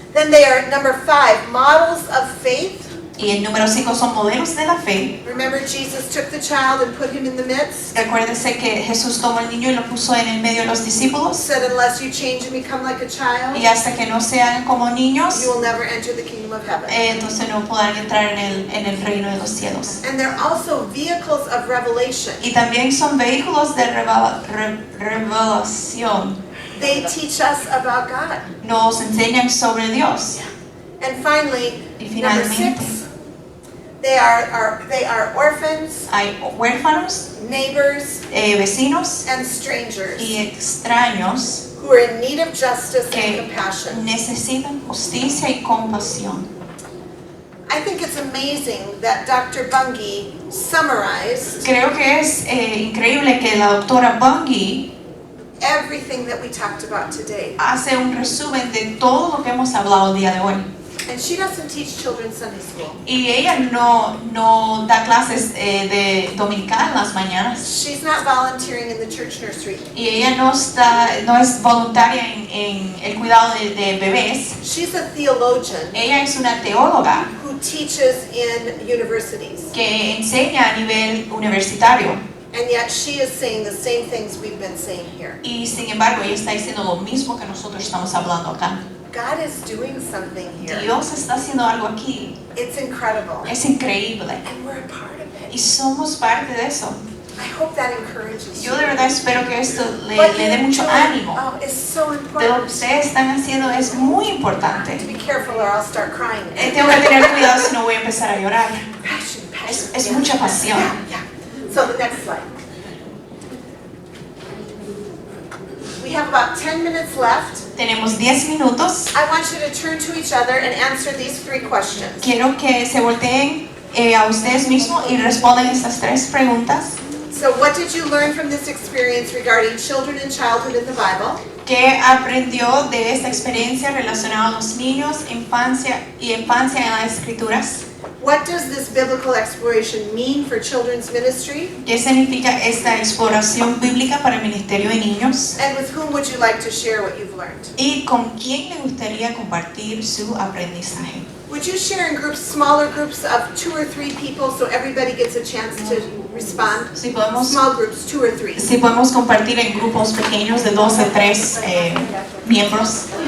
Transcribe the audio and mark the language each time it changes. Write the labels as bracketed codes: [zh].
[en] Then they are, number 5, models of faith. [es] Y el número 5 son modelos de la fe. [en] Remember Jesus took the child and put him in the midst? [es] Recuérdense que Jesús tomó al niño y lo puso en el medio de los discípulos. [en] Said, unless you change and become like a child, [es] Y hasta que no sean como niños, [en] you will never enter the kingdom of heaven. [es] entonces no podrán entrar en el reino de los cielos. [en] And they're also vehicles of revelation. [es] Y también son vehículos de revelación. [en] They teach us about God. [es] Nos enseñan sobre Dios. [en] And finally, [es] Y [en] number [es] finalmente, [en] 6, they are orphans, [es] hay huérfanos, [en] neighbors, [es] vecinos [en] and strangers [es] y extraños [en] who are in need of justice and [es] que [en] compassion. [es] necesitan justicia y compasión. [en] I think it's amazing that Dr. Bungie summarized [es] Creo que es increíble que la doctora Bungie [en] everything that we talked about today. [es] hace un resumen de todo lo que hemos hablado el día de hoy. [en] And she doesn't teach children Sunday school. [es] Y ella no da clases de dominical en las mañanas. [en] She's not volunteering in the church nursery. [es] Y ella no es voluntaria en el cuidado de bebés. [en] She's a theologian [es] Ella es una teóloga [en] who teaches in universities. [es] que enseña a nivel universitario. [en] And yet she is saying the same things we've been saying here. [es] Y sin embargo, ella está diciendo lo mismo que nosotros estamos hablando acá. [en] God is doing something here. [es] Dios está haciendo algo aquí. [en] It's incredible. [es] Es increíble. [en] And we're a part of it. [es] Y somos parte de eso. [en] I hope that encourages you. [es] Yo de verdad espero que esto le [en] What [es] dé [en] you're [es] mucho [en] doing, [es] ánimo. [en] oh, it's so [es] De lo que [en] important. [es] ustedes están haciendo es muy importante. [en] Be careful or I'll start crying. [es] Tengo que tener cuidado si no voy a empezar a llorar. [en] Passion, passion. [es] Es [en] Yeah. [es] mucha pasión. [en] Yeah, yeah. So the next slide. We have about 10 minutes left. [es] Tenemos 10 minutos. [en] I want you to turn to each other and answer these 3 questions. [es] Quiero que se volteen a ustedes mismos y respondan estas 3 preguntas. [en] So what did you learn from this experience regarding children and childhood in the Bible? [es] ¿Qué aprendió de esta experiencia relacionada a los niños, infancia en las Escrituras? [en] What does this biblical exploration mean for children's ministry? [es] ¿Qué significa esta exploración bíblica para el ministerio de niños? [en] And with whom would you like to share what you've learned? [es] ¿Y con quién le gustaría compartir su aprendizaje? [en] Would you share in groups, smaller groups of 2 or 3 people so everybody gets a chance to respond? [es] Si podemos, [en] Small groups, 2 or 3. [es] si podemos compartir en grupos pequeños de 2 a 3 miembros.